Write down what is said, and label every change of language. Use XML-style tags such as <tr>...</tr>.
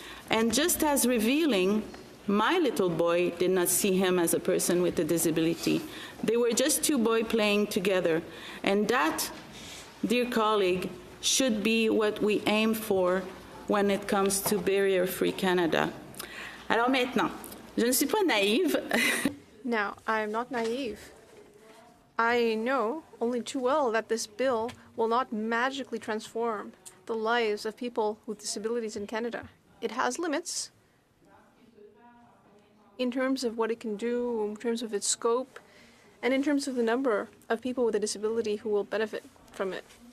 <en>And just as revealing, my little boy did not see him as a person with a disability. They were just 2 boys playing together. And that, dear colleague, should be what we aim for when it comes to barrier-free Canada.</en> <fr>Alors maintenant, je ne suis pas naïve.</fr> <en>Now, I am not naive. I know only too well that this bill will not magically transform the lives of people with disabilities in Canada. It has limits in terms of what it can do, in terms of its scope, and in terms of the number of people with a disability who will benefit from it.</en>